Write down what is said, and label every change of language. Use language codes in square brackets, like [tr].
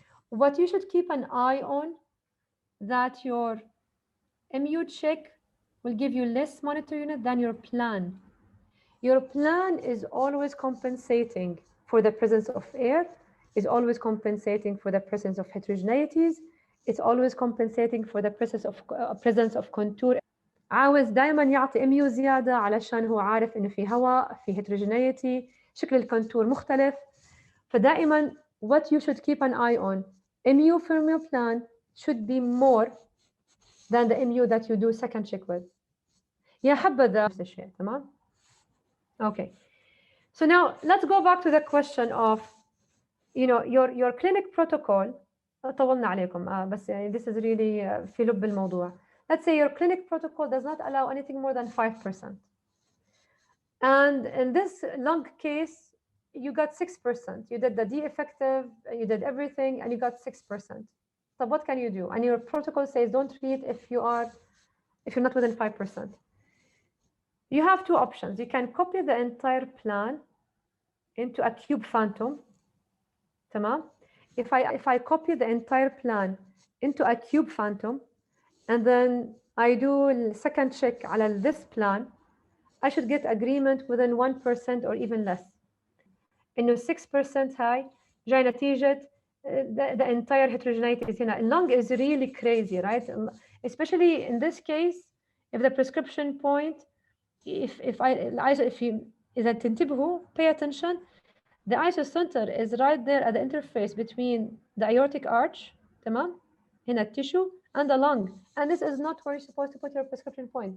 [en] What you should keep an eye on, that your MU check will give you less monitor unit than your plan. Your plan is always compensating for the presence of air, is always compensating for the presence of heterogeneities, it's always compensating for the presence of contour. [ar] عاوز دائما يعطي MU زيادة علشان هو عارف إنه في هواء، في heterogeneity، شكل الكونتور مختلف. [en] فدائما what you should keep an eye on, MU from your plan should be more than the MU that you do second check with. [ar] يا حبذا نفس الشيء. تمام؟ Okay. [en] So now let's go back to the question of, you know, your clinic protocol. [ar] طولنا عليكم بس يعني [en] this is really [ar] في لب الموضوع. [en] Let's say your clinic protocol does not allow anything more than 5%. And in this lung case, you got 6%. You did the D effective, you did everything, and you got 6%. So what can you do? And your protocol says don't treat if you're not within 5%. You have two options. You can copy the entire plan into a cube phantom. [ar] تمام? [en] If I copy the entire plan into a cube phantom, and then I do a second check على this plan, I should get agreement within 1% or even less. [ar] إنه 6% هاي جاي نتيجة [en] the entire heterogeneity is [ar] هنا. [en] Lung is really crazy, right? Especially in this case, if the prescription point, if you [ar] إذا تنتبهوا, [en] pay attention, the isocenter is right there at the interface between the aortic arch, تمام؟ هنا التissue and the lung, and this is not where you're supposed to put your prescription point.